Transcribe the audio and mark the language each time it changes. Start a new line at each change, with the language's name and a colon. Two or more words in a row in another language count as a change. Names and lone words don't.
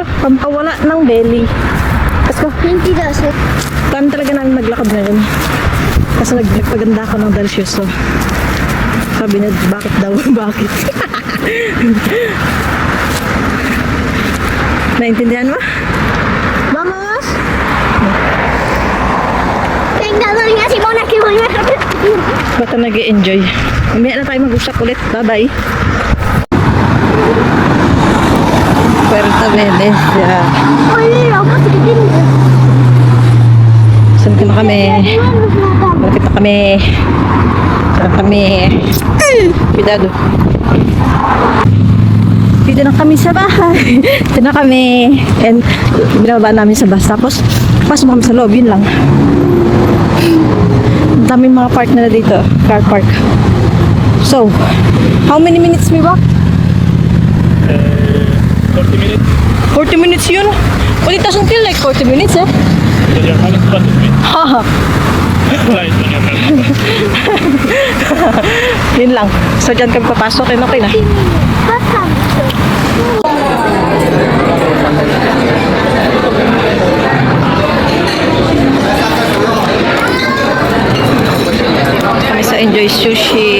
Filipino: Pampawala ng belly. Kasi
Spanish: Mentiroso.
Filipino: plan talaga namin maglakad ngayon. Kasi nagpaganda ako ng delicioso. Sabi niya, bakit daw? Bakit? Naintindihan mo?
Spanish: Vamos. Venga, doña Simona, que voy a...
Filipino: Bata nag-i-enjoy. Mamaya na tayo mag-usap ulit. Bye-bye.
Spanish: Puerto Venecia. Oye, vamos a quitar.
Filipino: Saan ka na kami? Malapit na kami. Saan kami? Cuidado. Dito na kami sa bahay. Dito na kami. And binababa namin sa bus. Tapos, pasok kami sa loob. Yun lang. Ang daming mga park na dito.
English: Car park. So, how many minutes we walk? 40 minutes.
Filipino: 40 minutes yun?
English: Well, it doesn't feel like 40 minutes eh. So your hand is plus me. Haha. Right on your hand.
Filipino: Yun lang. So, dyan kami papasok. And okay na. Kami sa Enjoy Sushi.